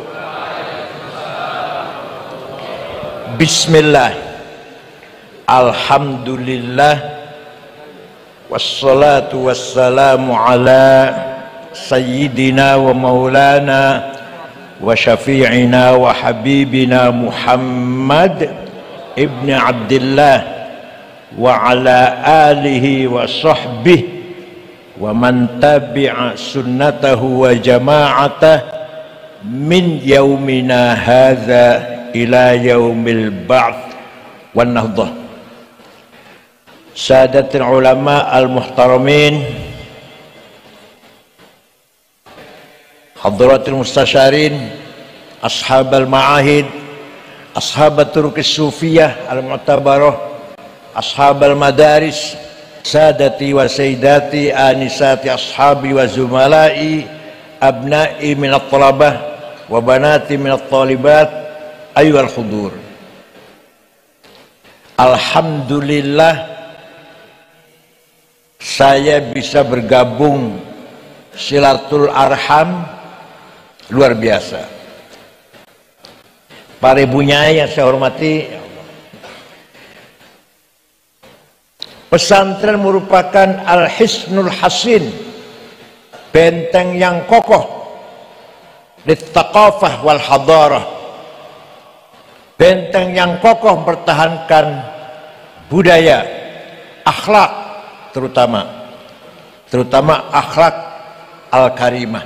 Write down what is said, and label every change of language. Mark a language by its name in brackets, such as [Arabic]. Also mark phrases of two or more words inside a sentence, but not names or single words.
[Arabic] بسم الله، الحمد لله، والصلاة والسلام على سيدنا ومولانا وشفيعنا وحبيبنا محمد بن عبد الله وعلى آله وصحبه ومن تبع سنته وجماعته من يومنا هذا إلى يوم البعث والنهضة. سادة العلماء المحترمين، حضرة المستشارين، أصحاب المعاهد، أصحاب الطرق الصوفية المعتبرة، أصحاب المدارس، سادتي وسيداتي، آنساتي أصحابي وزملائي، أبنائي من الطلبة وبناتي من الطالبات، أيها الحضور. [Indonesian] Alhamdulillah saya bisa bergabung [Arabic] صلة الأرحام, [Indonesian] luar biasa. Para ibunya yang saya hormati, pesantren merupakan [Arabic] الحصن الحصين, [Indonesian] benteng yang kokoh [Arabic] للثقافة والحضارة, [Indonesian] benteng yang kokoh mempertahankan budaya, akhlak, terutama [Arabic] الأخلاق الكريمة.